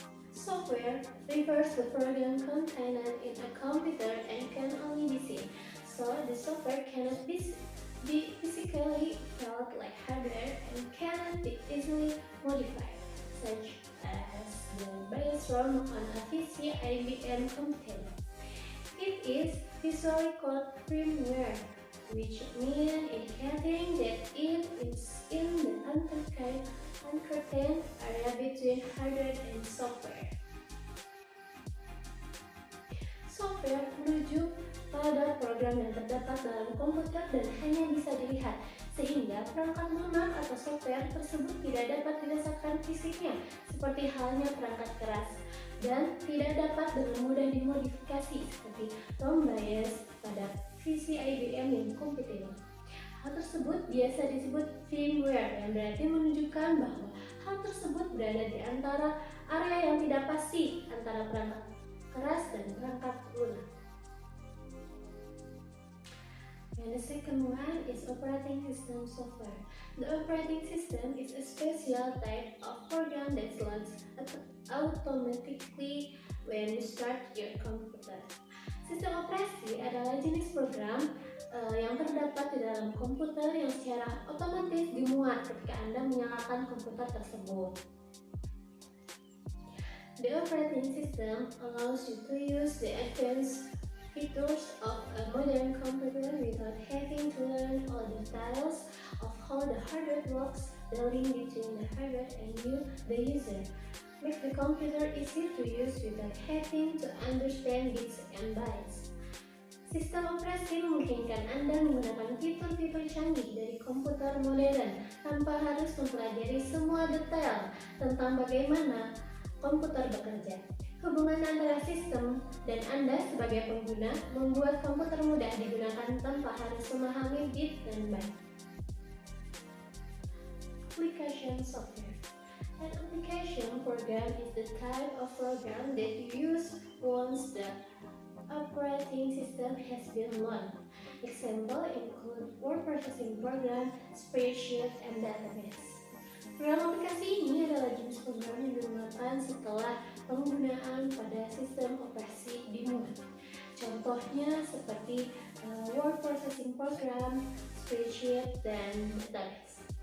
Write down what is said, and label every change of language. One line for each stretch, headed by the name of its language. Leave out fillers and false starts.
English: Software refers to program contained in a computer and can only be seen, so the software cannot be physically felt like hardware and cannot be easily modified, such as the BIOS ROM on a PC IBM computer. It is visually called firmware, which means indicating that it is in the uncertain area between hardware and software.
Indonesian: Software merujuk pada program yang terdapat dalam komputer dan hanya bisa dilihat, sehingga perangkat lunak atau software tersebut tidak dapat dirasakan fisiknya, seperti halnya perangkat keras, dan tidak dapat dengan mudah dimodifikasi seperti ROM BIOS pada PC IBM yang kompatibel. Hal tersebut biasa disebut firmware, yang berarti menunjukkan bahwa hal tersebut berada di antara area yang tidak pasti antara perangkat keras dan perangkat lunak.
English: And the second one is operating system software. The operating system is a special type of program that runs automatically when you start your computer.
Indonesian: Sistem operasi adalah jenis program yang terdapat di dalam komputer yang secara otomatis dimuat ketika Anda menyalakan komputer tersebut.
English: The operating system allows you to use the advanced features of a modern computer without having to learn all the details of how the hardware works. The link between the hardware and you, the user, makes the computer easy to use without having to understand bits and bytes.
Indonesian: Sistem operasi memungkinkan Anda menggunakan fitur-fitur canggih dari komputer modern tanpa harus mempelajari semua detail tentang bagaimana komputer bekerja. Hubungan antara sistem dan Anda sebagai pengguna membuat komputer mudah digunakan tanpa harus memahami bit dan byte.
English: Application software. An application program is the type of program that you use once the operating system has been launched. Example include word processing program, spreadsheet, and database.
Indonesian: Program aplikasi ini adalah jenis program yang digunakan setelah penggunaan pada sistem operasi dimuat. Contohnya seperti word processing program, spreadsheet, dan database.